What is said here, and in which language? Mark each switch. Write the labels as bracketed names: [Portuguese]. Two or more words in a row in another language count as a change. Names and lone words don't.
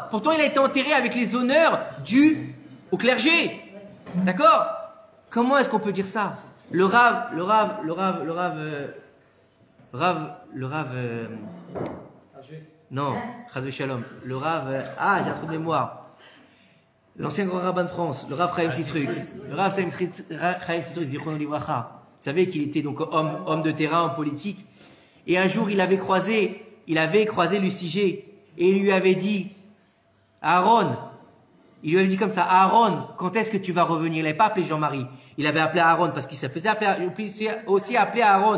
[French] Pourtant, il a été enterré avec les honneurs dus au clergé. D'accord? Comment est-ce qu'on peut dire ça? Le Rav, non, [Hebrew] חס ושלום. [French] Le Rav, j'ai un trou de mémoire. L'ancien grand rabbin de France, le Rav Chaim Sitruk. Le Rav Chaim Sitruk, [Hebrew] זכרונו לברכה. [French] Vous savez qu'il était donc homme de terrain, en politique. Et un jour, il avait croisé Lustiger. Et il lui avait dit, Aaron, comme ça, Aaron, quand est-ce que tu vas revenir? Il n'avait pas appelé Jean-Marie. Il avait appelé Aaron parce qu'il se faisait aussi appeler Aaron.